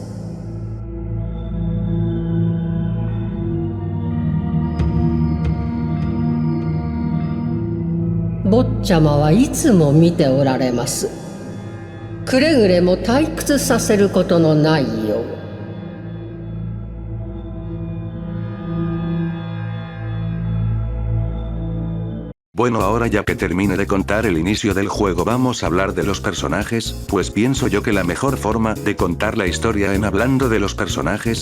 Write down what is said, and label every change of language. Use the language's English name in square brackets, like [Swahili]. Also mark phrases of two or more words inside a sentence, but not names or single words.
[Japanese] 坊ちゃまはいつも見ておられます。くれぐれも退屈させることのないよう。 [Spanish] Bueno, ahora ya que termine de contar el inicio del juego vamos a hablar de los personajes, pues pienso yo que la mejor forma de contar la historia en hablando de los personajes,